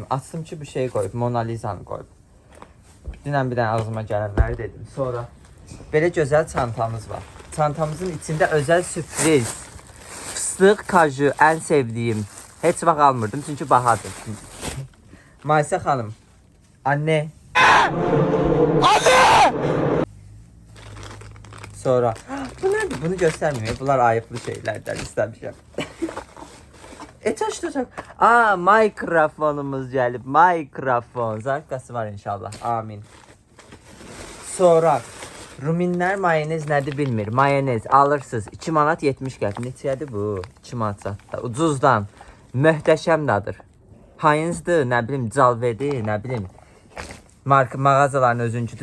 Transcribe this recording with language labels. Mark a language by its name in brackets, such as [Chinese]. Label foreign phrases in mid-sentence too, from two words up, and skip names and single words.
[Azerbaijani] Açdım ki, bu şeyi qoyub, Mona Lisa'nı qoyub. Dünən bir dənə ağzıma gələnləri dedim. Sonra belə gözəl çantamız var. Çantamızın içində özəl sürpriz. Fıstıq kaju, ən sevdiyim. Heç vaxt almırdım çünki bahadır. Maysə xanım, [Turkish] Anne. Sonra bu nerede? Bunu göstermiyor. Bunlar ayıplı şeylerden istemişim. Çok. Mikrofonumuz gelip mikrofon. Zarfkası var inşallah. Amin. [Azerbaijani] Sonra Ruminlər mayonez nədir bilmir. Mayonez alırsınız. 2 manat 70 qəpik. Neçədir bu? 2 manat satda. Ucuzdan. Möhtəşəm dadır. Heinz'dır, nə bilim, Calvedir, nə bilim. Marka mağazaların özüncüdür.